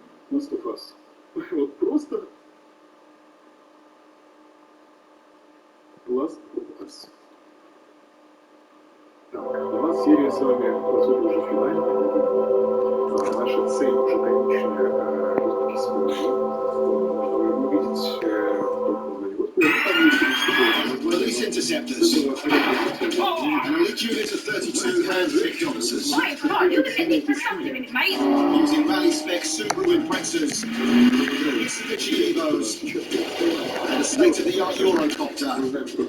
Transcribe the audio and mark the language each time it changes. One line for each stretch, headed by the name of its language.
Russian: Мустафас. Вот просто Last of Us. Так, у нас серия с вами, по сути, уже финальная. Наша цель уже конечная увидеть
English: Police interceptors. An elite unit of 32 hand-picked officers. Using rally-spec Subaru Imprezas, Mitsubishi Evos, and a state-of-the-art Eurocopter.